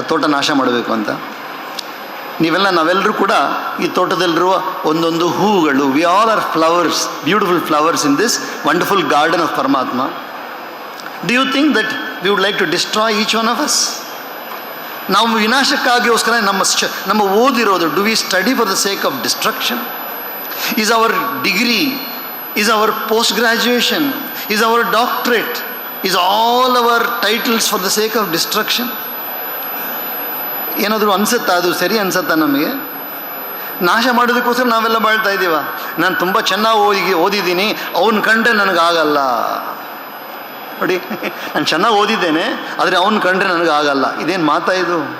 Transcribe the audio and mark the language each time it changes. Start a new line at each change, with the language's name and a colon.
Kannada: ತೋಟ ನಾಶ ಮಾಡಬೇಕು ಅಂತ? ನಾವೆಲ್ಲರೂ ಕೂಡ ಈ ತೋಟದಲ್ಲಿರುವ ಒಂದೊಂದು ಹೂಗಳು.
English: We all are flowers, beautiful flowers in this wonderful garden of Paramatma. Do you think that we would like to destroy each one of us?
Kannada: ನಾವು ವಿನಾಶಕ್ಕಾಗಿಗೋಸ್ಕರ ನಮ್ಮ ಓದಿರೋದು,
English: Do we study for the sake of destruction?
Kannada: Is our degree,
English: is our post-graduation, is our doctorate, is all our titles for the sake of destruction?
Kannada: ಏನಾದರೂ ಅನಿಸುತ್ತಾ? ಅದು ಸರಿ ಅನಿಸುತ್ತಾ ನಮಗೆ? ನಾಶ ಮಾಡೋದಕ್ಕೋಸ್ಕರ ನಾವೆಲ್ಲ ಬಾಳ್ತಾ ಇದ್ದೀವ. ನಾನು ತುಂಬ ಚೆನ್ನಾಗಿ ಓದಿದ್ದೀನಿ, ಅವನು ಕಂಡ್ರೆ ನನಗಾಗಲ್ಲ. ನೋಡಿ, ನಾನು ಚೆನ್ನಾಗಿ ಓದಿದ್ದೇನೆ, ಆದರೆ ಅವನು ಕಂಡ್ರೆ ನನಗಾಗಲ್ಲ. ಇದೇನು ಮಾತಾ ಇದು?